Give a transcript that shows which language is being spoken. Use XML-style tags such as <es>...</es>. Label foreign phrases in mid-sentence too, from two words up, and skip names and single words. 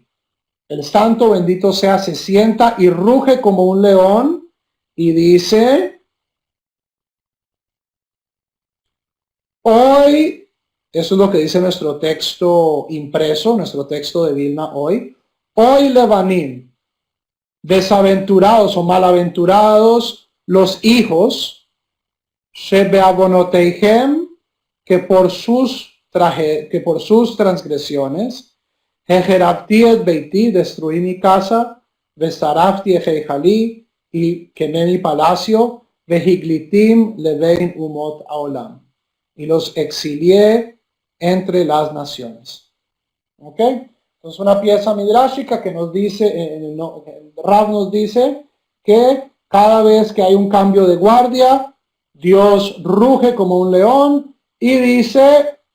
<es>El santo bendito sea, se sienta y ruge como un león y dice, hoy, eso es lo que dice nuestro texto impreso, nuestro texto de Vilna</es> <he>אוי לבנים,</he> <es>desaventurados o malaventurados los hijos, Shebeabonoteihem, que por sus transgresiones,</es> <he>החרבתי את ביתי,</he> <es>destruí mi casa,</es> <he>ושרפתי את היכלי,</he> <es>y quemé mi palacio,</es> <he>והגליתים לבין אומות העולם,</he> <es>y los exilié entre las naciones. ¿Ok? Entonces una pieza midrashica que nos dice, Rav nos dice que cada vez que hay un cambio de guardia, Dios ruge como un león y dice,</es>